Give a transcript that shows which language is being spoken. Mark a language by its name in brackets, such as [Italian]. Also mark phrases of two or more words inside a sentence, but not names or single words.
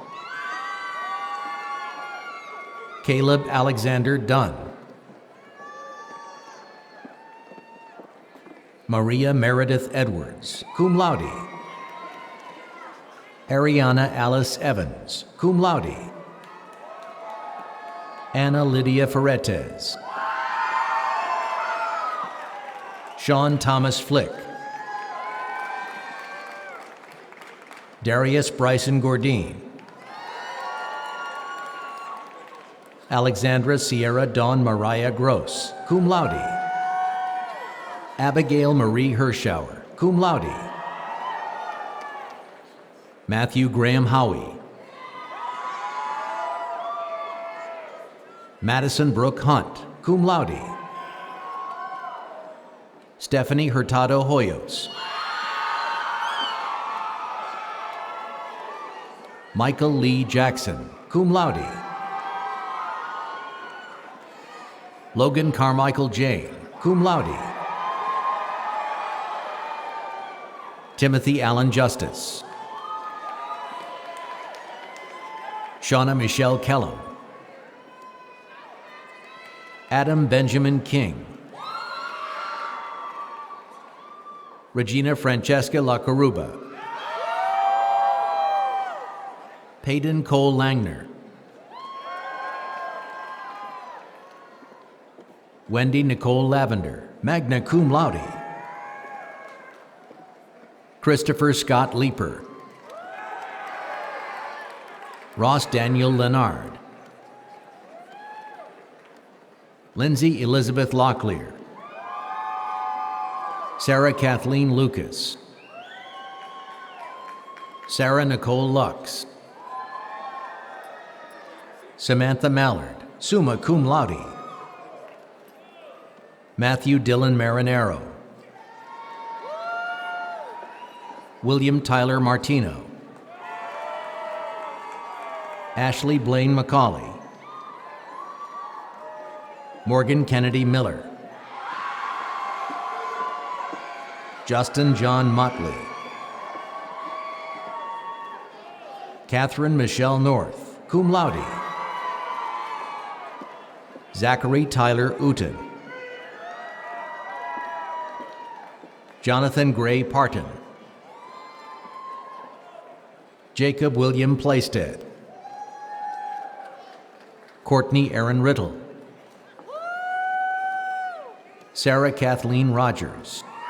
[English] Caleb Alexander Dunn. Maria Meredith Edwards, [Latin] cum laude. [English] Ariana Alice Evans, [Latin] cum laude. [English] Anna Lydia Ferretes. Sean Thomas Flick. Darius Bryson Gordine. Alexandra Sierra Dawn Mariah Gross, [Latin] cum laude. [English] Abigail Marie Hirschauer, [Latin] cum laude. [English] Matthew Graham Howie. Madison Brooke Hunt, [Latin] cum laude. [English] Stephanie Hurtado Hoyos. Michael Lee Jackson, [Latin] cum laude. [English] Logan Carmichael Jane, [Latin] cum laude. [English] Timothy Allen Justice. Shauna Michelle Kellum. Adam Benjamin King. Regina Francesca Lacaruba. Peyton Cole Langner. Wendy Nicole Lavender, [Latin] magna cum laude. [English] Christopher Scott Leeper. Ross Daniel Leonard. Lindsay Elizabeth Locklear. Sarah Kathleen Lucas. Sarah Nicole Lux. Samantha Mallard, [Latin] summa cum laude. [English] Matthew Dylan Marinero. William Tyler Martino. Ashley Blaine McCauley. Morgan Kennedy Miller. Justin John Motley. Catherine Michelle North, [Latin] cum laude. [English] Zachary Tyler Uten. Jonathan Gray Parton. Jacob William Plaisted. Courtney Aaron Riddle. Sarah Kathleen Rogers.